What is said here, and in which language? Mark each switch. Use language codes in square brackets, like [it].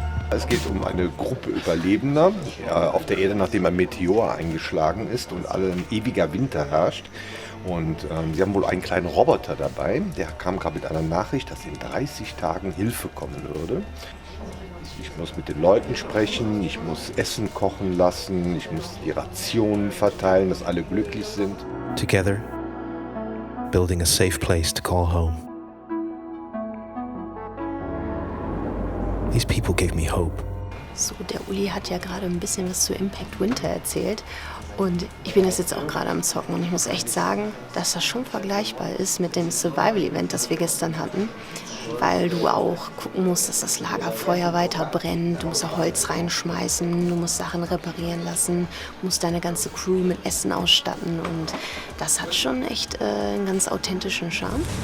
[de] Es geht um eine Gruppe Überlebender auf der Erde, nachdem ein Meteor eingeschlagen ist und ein ewiger Winter herrscht. Und sie haben wohl einen kleinen Roboter dabei, der kam gerade mit einer Nachricht, dass in 30 Tagen Hilfe kommen würde. Ich muss mit den Leuten sprechen, ich muss Essen kochen lassen, ich muss die Rationen verteilen, dass alle glücklich sind. [en] Together, building a safe place to call home. These people gave me hope. [de] So, der Uli hat ja gerade ein bisschen was zu Impact Winter erzählt. Und ich bin jetzt auch gerade am Zocken und ich muss echt sagen, dass das schon vergleichbar ist mit dem Survival-Event, das wir gestern hatten. Weil du auch gucken musst, dass das Lagerfeuer weiter brennt, du musst da Holz reinschmeißen, du musst Sachen reparieren lassen, musst deine ganze Crew mit Essen ausstatten und das hat schon echt einen ganz authentischen Charme.